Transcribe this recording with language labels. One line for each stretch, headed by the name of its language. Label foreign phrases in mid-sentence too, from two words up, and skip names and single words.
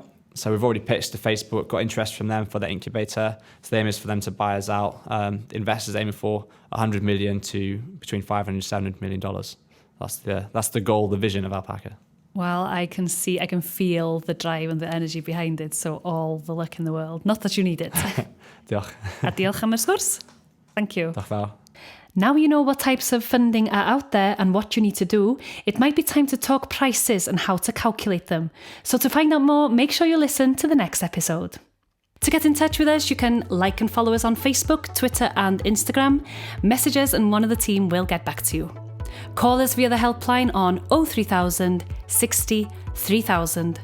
English: So we've already pitched to Facebook, got interest from them for the incubator. So the aim is for them to buy us out. The investors aiming for $100 million to between $500 and $700 million. That's the goal, the vision of alpaca. Well, I can feel the drive and the energy behind it. So all the luck in the world. Not that you need it.
Welsh: Diolch. A diolch am y sgwrs.
English: Thank you.
Welsh: Diolch fawr.
English: Now you know what types of funding are out there and what you need to do, it might be time to talk prices and how to calculate them. So to find out more, make sure you listen to the next episode. To get in touch with us, you can like and follow us on Facebook, Twitter and Instagram. Message us and one of the team will get back to you. Call us via the helpline on 03000 60 3000.